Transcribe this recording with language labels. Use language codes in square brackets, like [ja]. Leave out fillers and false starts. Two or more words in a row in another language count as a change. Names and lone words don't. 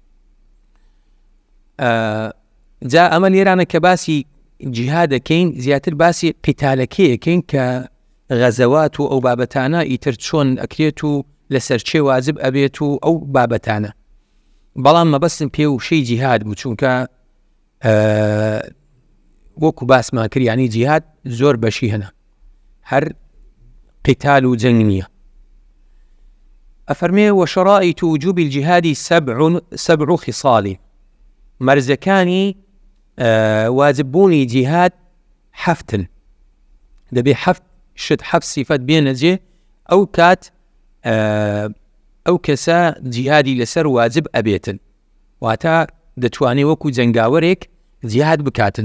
[ckb] جا ئەمە لێرانە کە باسی جیهادەکەین، زیاتر باسی قیتالەکەیەکەین کە غەزەوات و ئەو بابەتانە ئیتر چۆن ئەکرێت و لەسەر چێ واجب ئەبێت و ئەو بابەتانە. بەڵام مەبەستم پێ وشەی جیهاد بوو، چونکە وەکو باسمان کرد، یعنی جیهاد زۆر بەشی هەنە، هەر قیتال و جەنگ نییە. [ar] ئەفەرمێ وشرائط وجوب الجهاد سبع خصال. [ckb] مەرزەکانی واجببوونی جیهاد حەفتن، دەبێ حەفت شت، حەفت سیفەت بێنەجێ ئەو کات ئەو کەسە جیهادی لەسەر واجب ئەبێتن، واتە دەتوانێت وەکو جەنگاوەرێک جیهاد بکاتن.